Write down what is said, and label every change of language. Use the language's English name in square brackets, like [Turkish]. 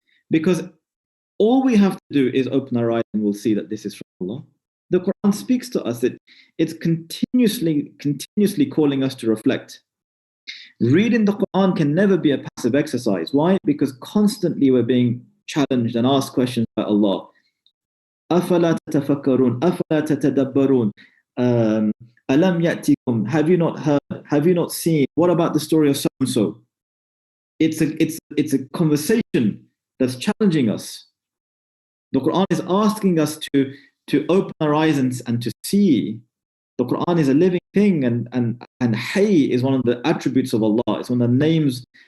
[English] Because all we have to do is open our eyes and we'll see that this is from Allah. The Quran speaks to us. It's continuously calling us to reflect. Reading the Quran can never be a passive exercise. Why? Because constantly we're being challenged and asked questions by Allah. [Arabic] أَفَلَا تَتَفَكَّرُونَ أَفَلَا تَتَدَبَّرُونَ أَلَمْ يَأْتِكُمْ [English] Have you not heard? Have you not seen? What about the story of so-and-so? It's a conversation that's challenging us. The Quran is asking us to open our eyes and to see. The Quran is a living thing, and Hayy is one of the attributes of Allah. It's one of the names.